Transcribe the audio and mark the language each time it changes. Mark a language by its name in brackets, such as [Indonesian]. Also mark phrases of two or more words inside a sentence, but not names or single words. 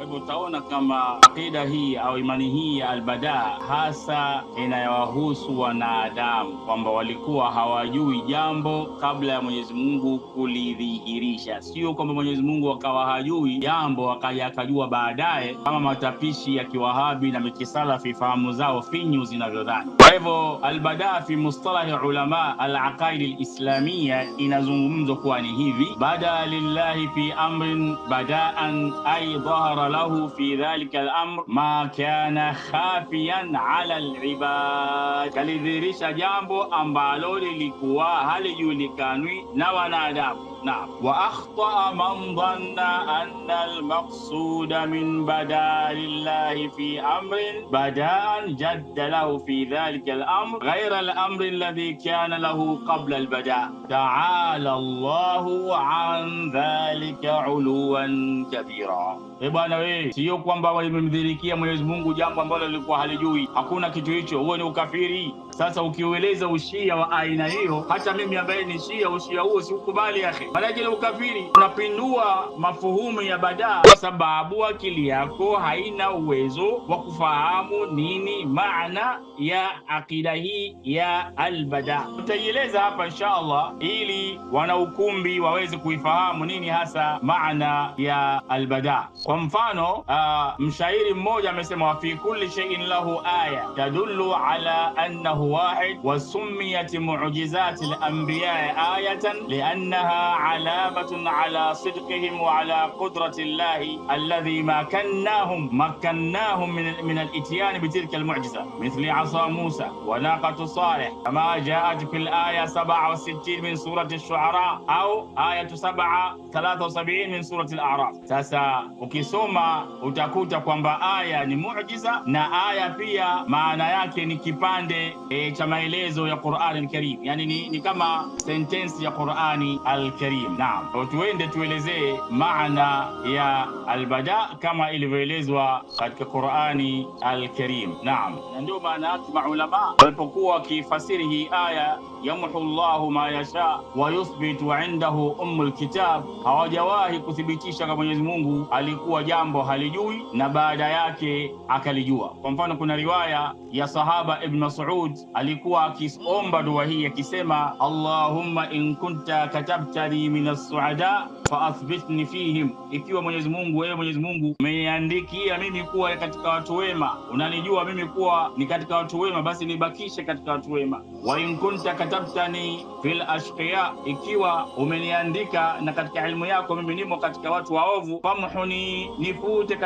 [Swahili] hivyo utaona kama akida hii au imani hii ya albadaa hasa inayowahusu wanadamu, kwamba walikuwa hawajui jambo kabla ya Mwenyezi Mungu kulidhihirisha. Sio kwamba Mwenyezi Mungu akawa hajui jambo akaja akajua baadaye, kama matapishi ya kiwahabi na mikisalafi fahamu zao finyu zinavyodhani. Kwa hivyo [Arabic] البداء في مصطلح علماء العقائد الإسلامية [Swahili] inazungumzwa kuwa ni hivi: [Arabic] بدا لله في أمر بداء أي ظهر له في ذلك الأمر ما كان خافيا على العباد, [Swahili] kalidhihirisha jambo ambalo lilikuwa halijulikanwi na wanadamu. [Arabic] نعم، وأخطأ من ظن أن المقصود من بدا لله في أمر بداء جد له في ذلك الأمر غير الأمر الذي كان له قبل البداء. تعالى الله عن ذلك علوا كبيرا. [Swahili] Bwana wewe, sio kwamba walimdhirikia Mwenyezi Mungu jambo ambalo lilikuwa halijui. Hakuna kitu hicho, huo ni ukafiri. Sasa ukiueleza ushia wa aina hiyo, hata mimi ambaye ni shia, ushia huo siukubali akhi. Maana ukafiri unapindua mafuhumu ya badaa, kwa sababu akili yako haina uwezo wa kufahamu nini maana ya akida hii ya albadaa. Tutaieleza hapa [Arabic] إن شاء الله [Swahili] ili wanaukumbi waweze kuifahamu nini hasa maana ya albadaa. Kwa mfano, mshairi mmoja amesema, [Arabic] وفي كل شيء له آية تدل على أنه واحد وسميت معجزات الأنبياء آيات لأنها علامة على صدقهم وعلى قدرة الله الذي مكنهم من الإتيان بتلك المعجزة مثل عصا موسى وناقة صالح كما جاءت في الآية 67 من سورة الشعراء أو آية 73 من سورة الأعراف. [Swahili] Sasa ukisoma utakuta kwamba aya ni muujiza na aya pia maana yake ni kipande cha maelezo ya Qur'ani al-Karim, yani ni kama sentence ya Qur'ani al-Karim. Naam, tuende tuelezee maana ya albada kama ilivyoelezwa katika Qur'ani al-Karim. Naam, ndio maana yake maulama walipokuwa wakifasiri hii aya, [Arabic] يمحو الله ما يشاء ويثبت وعنده أم الكتاب, [Swahili] hawajawahi kuthibitisha kama Mwenyezi Mungu alikuwa jambo halijui na baada yake akalijua. Kwa mfano, kuna riwaya ya sahaba Ibn Mas'ud alikuwa akiomba dua hii akisema, [Arabic] اللهم إن كنت كتبتني من السعداء فأثبتني فيهم, [Swahili] ikiwa Mwenyezi Mungu, wewe Mwenyezi Mungu umeniandikia mimi kuwa katika watu wema, unanijua mimi kuwa ni katika watu wema, basi nibakishe katika watu wema. [Arabic] وإن كنت كتبتني في الأشقياء, [Swahili] ikiwa umeniandika na katika ilmu yako mimi nimo katika watu waovu, famhuni, nifute